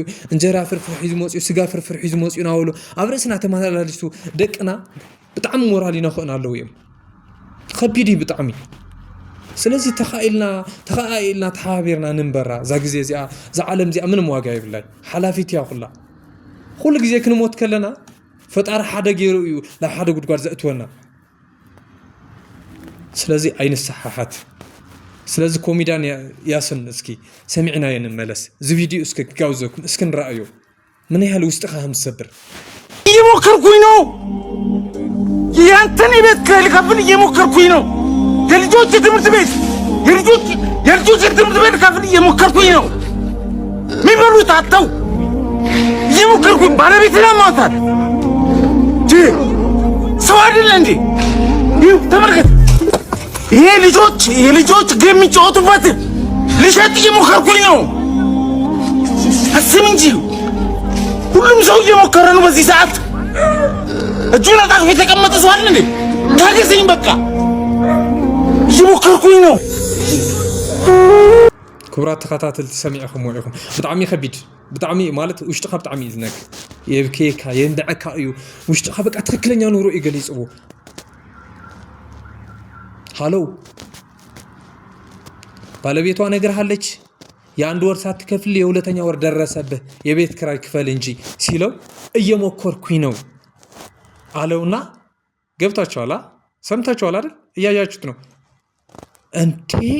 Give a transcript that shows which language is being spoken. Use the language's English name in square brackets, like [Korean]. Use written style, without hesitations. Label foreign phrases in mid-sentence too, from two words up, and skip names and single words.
[Tigrinya] እንጀራ ፍርፍር ሒዙ መፅኡ ስጋ ፍርፍር ሒዙ መፅኡ ናበሉ ኣብ ርእስና ተመላልሱ ደቅና ብጣዕሚ ሞራል ይነኽእና ኣለዉ እዮም ከቢድ እዩ ብጣዕሚ ስለዚ ተኻኢልና ተሓባቢርና ንንበራ እዛ ግዜ እዚኣ እዛ ዓለም እዚኣ ምንም ዋጋ የብላይ ሓላፊት እያ ኩላ ኩሉ ግዜ ክንሞት ከለና ፈጣሪ ሓደ ገይሩ እዩ ናብ ሓደ ጉድጓድ ዘእትወና ስለዚ ኣይንሰሓሓት ስለዚ ኮሜድያን ያሱን እስኪ ሰሚዕና የንመለስ እዚ ቪድዮ እስኪ ክጋብዘኩም እስኪ ንራእዩ [Amharic] ምን ያህል [Tigrinya] ውስጥኻ ከምዝሰብር [Amharic] እየሞከርኩኝ ነው ያንተን ቤት ከልከፍል እየሞከርኩኝ ነው የልጆች ትምህርት ቤት የልጆች ትምህርት ቤት ከፍል እየሞከርኩኝ ነው የሚበሉት አጥተው እየሞከርኩኝ ባለቤት ለማውጣት ሰው አይደለ እንዴ ተመልከት ይሄ የልጆች ጌም የሚጫወቱበት ልሸጥ እየሞከርኩኝ ነው አስብ እንጂ ሁሉም ሰው እየሞከረ ነው በዚህ ሰዓት እጁን አጣጥፎ የተቀመጠ ሰው አለ እንዴ ታገሰኝ በቃ እየሞከርኩኝ ነው [Tigrinya] ክብራት ተኸታተልቲ ሰሚዕኹም ወዒኹም ብጣዕሚ ከቢድ ብጣዕሚ ማለት ውሽጥኻ ብጣዕሚ ይዝነግ የብኬካ የንደዐካ እዩ ውሽጥኻ በቃ [Amharic] ትክክለኛ ኑሮ [Tigrinya] ይገሊጽዎ [Amharic] ሃሎ ባለቤቷ ነግርሃለች የአንድ ወር ሳትከፍል የሁለተኛ ወር ደረሰብህ የቤት ክራይ ክፈል እንጂ ሲለው እየሞከርኩኝ ነው አለውና ገብታችኋል ሰምታችኋል አይደል እያያችሁት ነው እንዴ